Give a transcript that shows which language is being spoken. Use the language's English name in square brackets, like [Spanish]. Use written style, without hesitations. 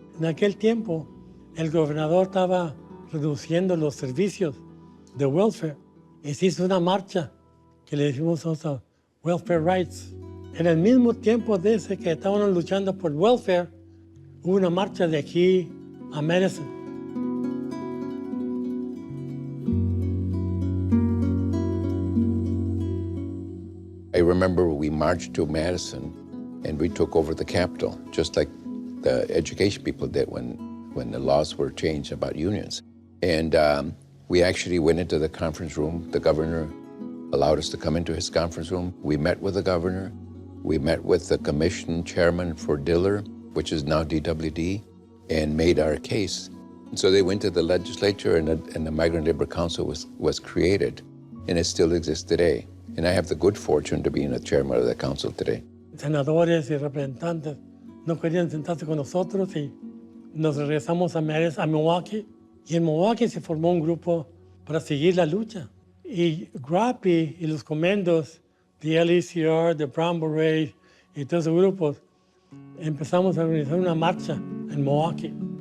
[Spanish] En aquel tiempo, el gobernador estaba reduciendo los servicios de welfare y se hizo una marcha que le decimos nosotros Welfare Rights. En el mismo tiempo de ese que estábamos luchando por welfare, hubo una marcha de aquí a Madison. [English] remember we marched to Madison and we took over the Capitol, just like the education people did when the laws were changed about unions. And we actually went into the conference room. The governor allowed us to come into his conference room. We met with the governor. We met with the commission chairman for Diller, which is now DWD, and made our case. And so they went to the legislature, and the Migrant Labor Council was created, and it still exists today. And I have the good fortune to be the chairman of the council today. [Spanish] Senadores y representantes no querían sentarse con nosotros y nos regresamos a Milwaukee. Y en Milwaukee se formó un grupo para seguir la lucha. Y GRAPI y los comandos de LECR, de Brown Beret y todos esos grupos, empezamos a organizar una marcha en Milwaukee.